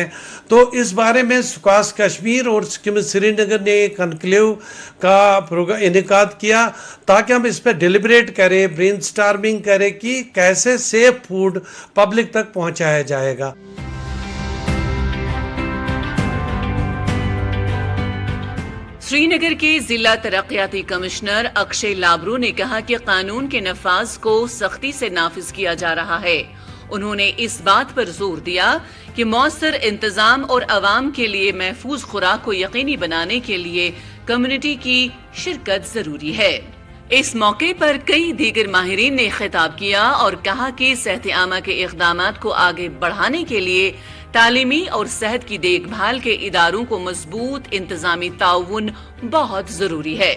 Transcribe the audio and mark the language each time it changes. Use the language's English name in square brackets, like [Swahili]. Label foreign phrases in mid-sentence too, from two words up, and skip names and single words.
[Urdu] تو اس بارے میں سکاس کشمیر اور سکم سری نگر نے ایک کنکلیو کا انعقاد کیا تاکہ ہم اس پہ ڈیلیبریٹ کریں، [English] brain storming [Urdu] کریں کہ کیسے [English] safe food [Urdu] پبلک تک پہنچایا جائے گا۔ سری نگر کے ضلع ترقیاتی کمشنر اکشے لابرو نے کہا کہ قانون کے نفاذ کو سختی سے نافذ کیا جا رہا ہے۔ انہوں نے اس بات پر زور دیا کہ مؤثر انتظام اور عوام کے لیے محفوظ خوراک کو یقینی بنانے کے لیے کمیونٹی کی شرکت ضروری ہے۔ اس موقع پر کئی دیگر ماہرین نے خطاب کیا اور کہا کہ صحت عامہ کے اقدامات کو آگے بڑھانے کے لیے تعلیمی اور صحت کی دیکھ بھال کے اداروں کو مضبوط انتظامی تعاون بہت ضروری ہے۔